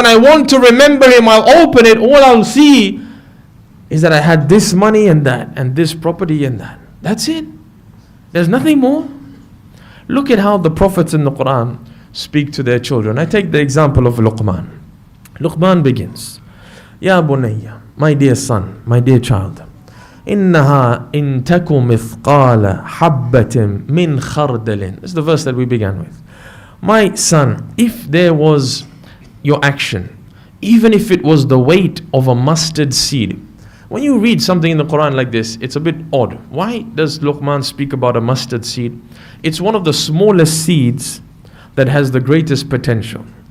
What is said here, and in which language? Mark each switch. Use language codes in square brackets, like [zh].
[en] When I want to remember him, I'll open it. All I'll see is that I had this money and that, and this property and that. That's it. There's nothing more. Look at how the prophets in the Quran speak to their children. I take the example of Luqman. Luqman begins, [ar] Ya bunayya, [en] my dear son, my dear child. [ar] إنها إن تك مثقال حبة من خردل. [en] This is the verse that we began with. My son, if there was your action, even if it was the weight of a mustard seed. When you read something in the Quran like this, it's a bit odd. Why does Luqman speak about a mustard seed? It's one of the smallest seeds that has the greatest potential.